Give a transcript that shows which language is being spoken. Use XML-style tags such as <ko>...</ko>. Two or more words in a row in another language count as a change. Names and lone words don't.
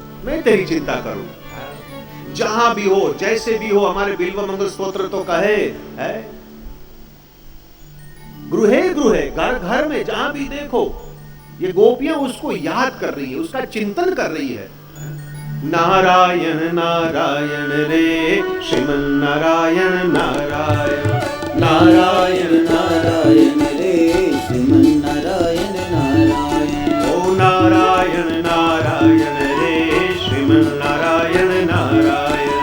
<hi>मैं तेरी चिंता करूं। जहां भी हो, जैसे भी हो, हमारे बिल्व मंगल स्तोत्र तो कहे है,</hi> <sa>गृहे गृहे,</sa> <hi>घर घर में, जहां भी देखो ये गोपियां उसको याद कर रही है, उसका चिंतन कर रही है। नारायण नारायण रे श्रीमन नारायण नारायण, नारायण नारायण रे श्रीमन नारायण नारायण। ओ नारायण नारायण रे श्रीमन नारायण नारायण।</hi>